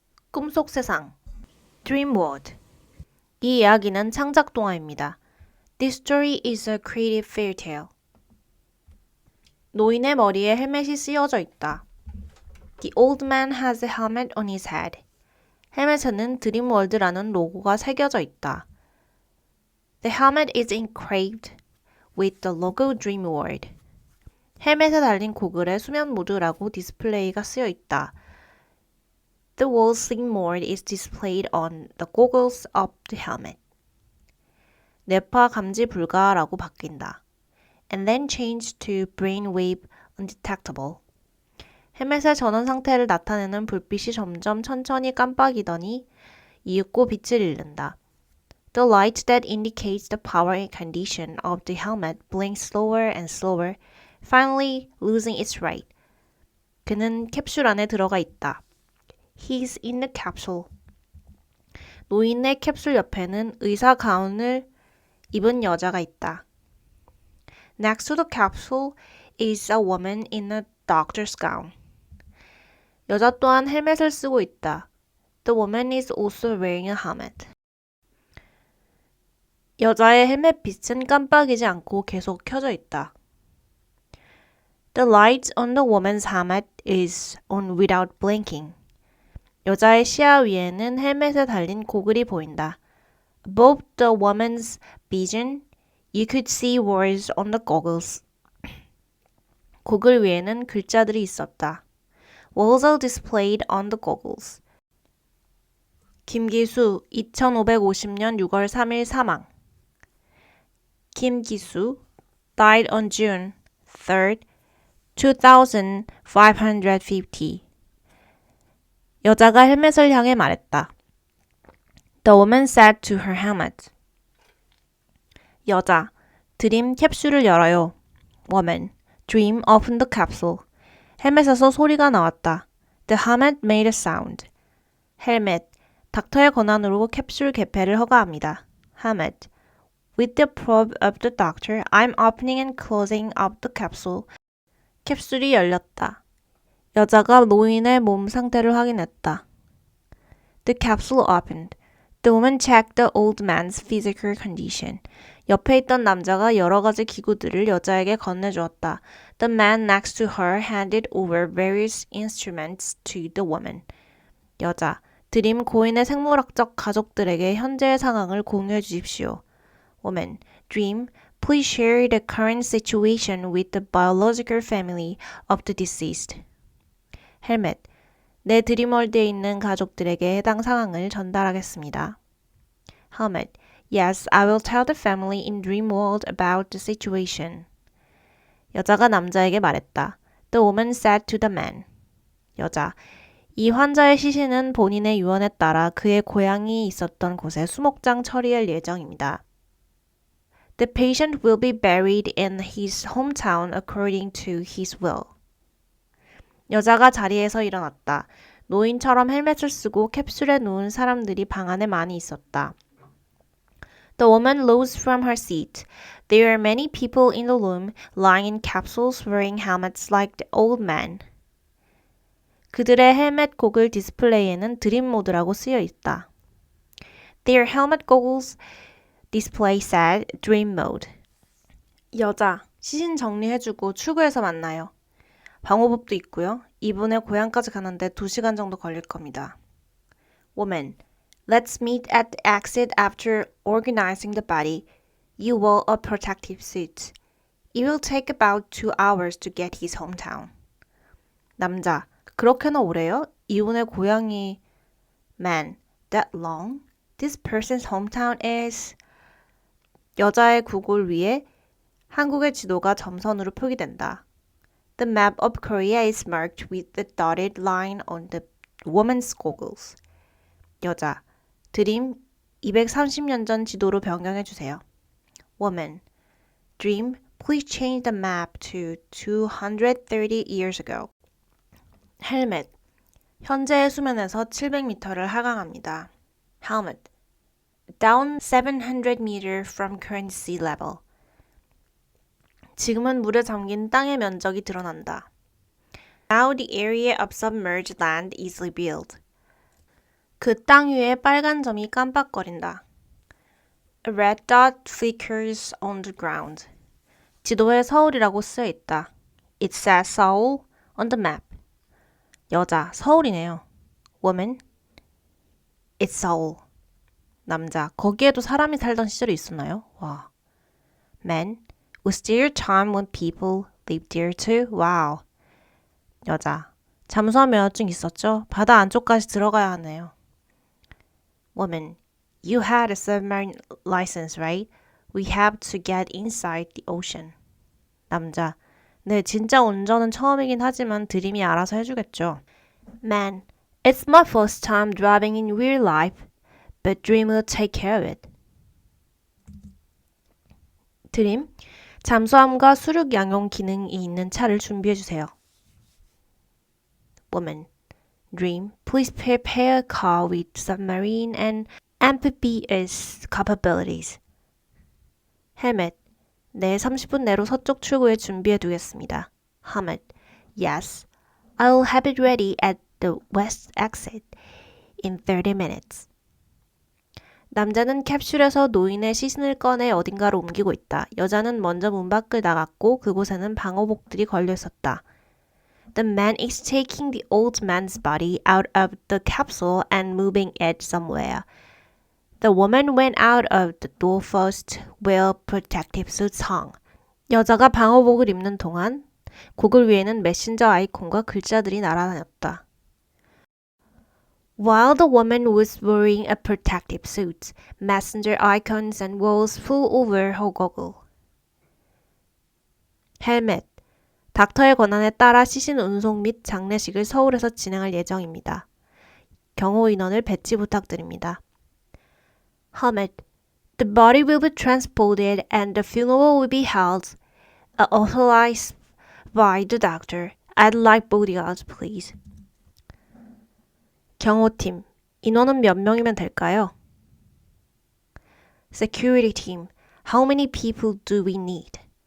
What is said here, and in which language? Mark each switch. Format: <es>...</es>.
<ko>꿈속 세상 Dream World. 이 이야기는 창작 동화입니다.</ko> <en>This story is a creative fairy tale.</en> <ko>노인의 머리에 헬멧이 쓰여져 있다.</ko> <en>The old man has a helmet on his head.</en> <ko>헬멧에는 드림월드라는 로고가 새겨져 있다.</ko> <en>The helmet is engraved with the logo Dream World.</en> <ko>헬멧에 달린 고글에 수면 모드라고 디스플레이가 쓰여 있다.</ko> <en>The wall sleep mode is displayed on the goggles of the helmet.</en> <ko>뇌파 감지 불가라고 바뀐다.</ko> <en>And then change to brainwave undetectable.</en> <ko>헬멧의 전원 상태를 나타내는 불빛이 점점 천천히 깜빡이더니 이윽고 빛을 잃는다.</ko> <en>The light that indicates the power and condition of the helmet blinks slower and slower, finally losing its light.</en> <ko>그는 캡슐 안에 들어가 있다.</ko> <en>He's in the capsule.</en> <ko>노인의 캡슐 옆에는 의사 가운을 입은 여자가 있다.</ko> <en>Next to the capsule is a woman in a doctor's gown.</en> <ko>여자 또한 헬멧을 쓰고 있다.</ko> <en>The woman is also wearing a helmet.</en> <ko>여자의 헬멧 빛은 깜빡이지 않고 계속 켜져 있다.</ko> <en>The light on the woman's helmet is on without blinking.</en> <ko>여자의 시야 위에는 헬멧에 달린 고글이 보인다.</ko> <en>Above the woman's vision, you could see words on the goggles.</en> <ko>고글 위에는 글자들이 있었다.</ko> <en>Words are displayed on the goggles.</en> <ko>김기수, 2550년 6월 3일 사망.</ko> <en>김기수 died on June 3rd, 2550.</en> <ko>여자가 헬멧을 향해 말했다.</ko> <en>The woman said to her helmet.</en> <ko>여자, 드림 캡슐을 열어요.</ko> <en>Woman, Dream opened the capsule.</en> <ko>헬멧에서 소리가 나왔다.</ko> <en>The helmet made a sound.</en> <ko>헬멧, 닥터의 권한으로 캡슐 개폐를 허가합니다.</ko> <en>Helmet, with the approval of the doctor, I'm opening and closing up the capsule.</en> <ko>캡슐이 열렸다. 여자가 노인의 몸 상태를 확인했다.</ko> <en>The capsule opened. The woman checked the old man's physical condition.</en> <ko>옆에 있던 남자가 여러 가지 기구들을 여자에게 건네주었다.</ko> <en>The man next to her handed over various instruments to the woman.</en> <ko>여자, 드림 고인의 생물학적 가족들에게 현재의 상황을 공유해 주십시오.</ko> <en>Woman, Dream, please share the current situation with the biological family of the deceased.</en> <ko>헬멧, 내 드림월드에 있는 가족들에게 해당 상황을 전달하겠습니다.</ko> <en>Helmet, yes, I will tell the family in Dreamworld about the situation.</en> <ko>여자가 남자에게 말했다.</ko> <en>The woman said to the man.</en> <ko>여자, 이 환자의 시신은 본인의 유언에 따라 그의 고향이 있었던 곳에 수목장 처리할 예정입니다.</ko> <en>The patient will be buried in his hometown according to his will.</en> <ko>여자가 자리에서 일어났다. 노인처럼 헬멧을 쓰고 캡슐에 누운 사람들이 방 안에 많이 있었다.</ko> <en>The woman rose from her seat. There are many people in the room, lying in capsules wearing helmets like the old man.</en> <ko>그들의 헬멧 고글 디스플레이에는 드림 모드라고 쓰여 있다.</ko> <en>Their helmet goggles display said Dream Mode.</en> <ko>여자, 시신 정리해주고 출구에서 만나요. 방호복도 있고요. 이분의 고향까지 가는데 2시간 정도 걸릴 겁니다.</ko> <en>Woman, let's meet at the exit after organizing the body. You wear a protective suit. It will take about 2 hours to get his hometown.</en> <ko>남자, 그렇게나 오래요? 이분의 고향이</ko> <en>Man, that long? This person's hometown is...</en> <ko>여자의 구글 위에 한국의 지도가 점선으로 표기된다.</ko> <en>The map of Korea is marked with the dotted line on the woman's goggles.</en> <ko>여자, 드림 230년 전 지도로 변경해 주세요.</ko> <en>Woman, Dream, please change the map to 230 years ago.</en> <ko>헬멧, 현재의 수면에서 700m를 하강합니다.</ko> <en>Helmet, down 700 meters from current sea level.</en> <ko>지금은 물에 잠긴 땅의 면적이 드러난다.</ko> <en>Now the area of submerged land is revealed.</en> <ko>그 땅 위에 빨간 점이 깜빡거린다.</ko> <en>A red dot flickers on the ground.</en> <ko>지도에 서울이라고 쓰여 있다.</ko> <en>It says Seoul on the map.</en> <ko>여자, 서울이네요.</ko> <en>Woman, it's Seoul.</en> <ko>남자, 거기에도 사람이 살던 시절이 있었나요? 와.</ko> <en>Man, was there a time when people lived there too? Wow.</en> <ko>여자, 잠수함 면허증 있었죠? 바다 안쪽까지 들어가야 하네요.</ko> <en>Woman, you had a submarine license, right? We have to get inside the ocean.</en> <ko>남자, 네, 진짜 운전은 처음이긴 하지만 드림이 알아서 해주겠죠.</ko> <en>Man, it's my first time driving in real life, but Dream will take care of it.</en> <ko>드림, 잠수함과 수륙 양용 기능이 있는 차를 준비해주세요.</ko> <en>Woman, Dream, please prepare a car with submarine and amphibious capabilities.</en> <ko>Helmet, 네, 30분 내로 서쪽 출구에 준비해 두겠습니다.</ko> <en>Helmet, yes, I'll have it ready at the west exit in 30 minutes.</en> <ko>남자는 캡슐에서 노인의 시신을 꺼내 어딘가로 옮기고 있다. 여자는 먼저 문 밖을 나갔고 그곳에는 방호복들이 걸려 있었다.</ko> <en>The man is taking the old man's body out of the capsule and moving it somewhere. The woman went out of the door first, where protective suits hung.</en> <ko>여자가 방호복을 입는 동안 고글 위에는 메신저 아이콘과 글자들이 날아다녔다.</ko> <en>While the woman was wearing a protective suit, messenger icons and walls flew over her goggle.</en> <ko>헬멧. 닥터의 권한에 따라 시신 운송 및 장례식을 서울에서 진행할 예정입니다. 경호 인원을 배치 부탁드립니다.</ko> <en>Helmet. The body will be transported and the funeral will be held, authorized by the doctor. I'd like bodyguards, please.</en> <ko>경호팀. 인원은 몇 명이면 될까요?</ko> <en>Security team. How many people do we need?</en>